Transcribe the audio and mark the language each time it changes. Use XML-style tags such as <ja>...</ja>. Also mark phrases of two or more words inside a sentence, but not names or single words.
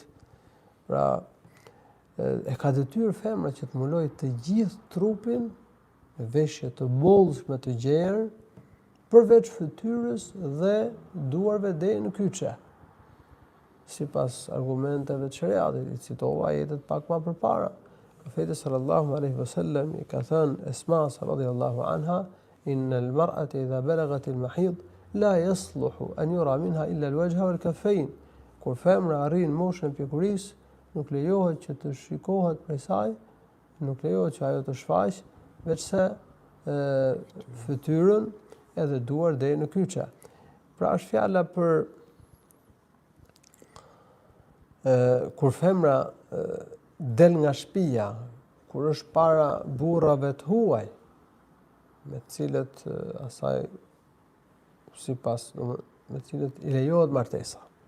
<sq>Pra, e ka detyrë femra që të mbulojë të gjithë trupin me veshje të bollshme të gjerë, përveç fytyrës dhe duarve deri në kyçe. Sipas argumenteve të shariatit, i citova ajetet pak më përpara.</sq> <ar>Profeti صلى الله عليه وسلم</ar> <sq>i ka thënë Esma</sq> <ar>رضي الله عنها, إن المرأة إذا بلغت المحيض لا يصلح أن يرى منها إلا الوجه والكفين.</ar> <sq>Kur femra arrin moshën e pjekurisë, nuk lejohet që të shikohet prej saj, nuk lejohet që ajo të shfaqë veçse fytyrën edhe duar deri në kyçe. Pra është fjala për kur femra del nga shtëpia, kur është para burrave të huaj, me të cilët asaj sipas me të cilët i lejohet martesa.</sq>